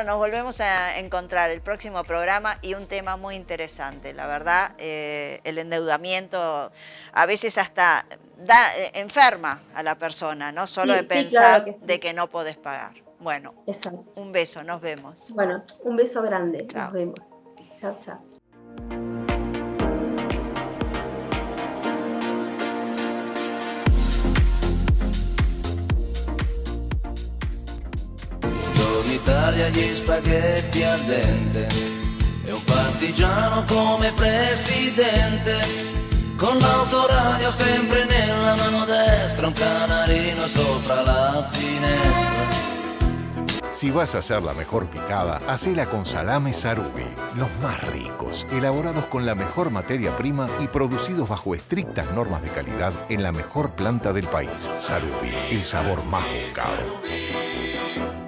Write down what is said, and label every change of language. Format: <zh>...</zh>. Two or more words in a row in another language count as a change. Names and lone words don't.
<es>Nos volvemos a encontrar el próximo programa y un tema muy interesante. La verdad, el endeudamiento a veces hasta enferma a la persona, no solo de pensar de que no podés pagar. Bueno, un beso, nos vemos. Bueno, un beso grande, Chao. Nos vemos. Chao, chao.</es> <it>Buongiorno Italia, gli spaghetti al dente e un partigiano come presidente, con l'autoradio sempre nella mano destra, un canarino sopra la finestra.</it> <es>Si vas a hacer la mejor picada, hacela con salames Sarubi. Los más ricos, elaborados con la mejor materia prima y producidos bajo estrictas normas de calidad en la mejor planta del país. Sarubi, el sabor más buscado.</es>